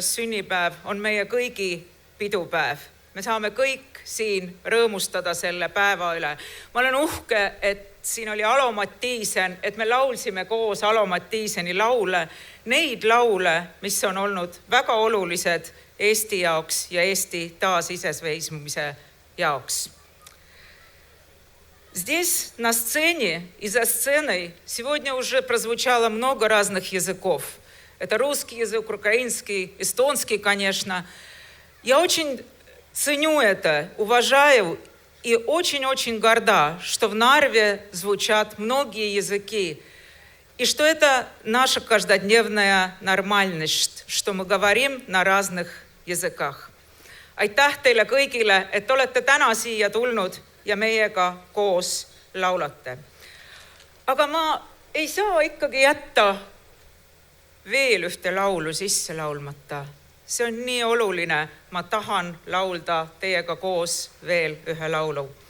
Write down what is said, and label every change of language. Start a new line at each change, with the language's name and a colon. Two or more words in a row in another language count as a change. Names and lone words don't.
Estonian: sünnipäev on meie kõigi pidupäev. Me saame kõik siin rõõmustada selle päeva üle. Ma olen uhke, et siin oli Alo Mattiisen, et me laulsime koos Alo Mattiiseni laule, neid laule, mis on olnud väga olulised Eesti jaoks ja Eesti taasiseseisvumise jaoks.
Russian: Здесь, на сцене и за сценой, сегодня уже прозвучало много разных языков. Это русский язык, украинский, эстонский, конечно. Я очень ценю это, уважаю и очень-очень горда, что в Нарве звучат многие языки, и что это наша каждодневная нормальность, что мы говорим на разных языках.
Estonian: Aitäh teile kõigile, et olete täna siia tulnud ja meiega koos laulate. Aga ma ei saa ikkagi jätta veel ühte laulu sisse laulmata. See on nii oluline, ma tahan laulda teiega koos veel ühe laulu.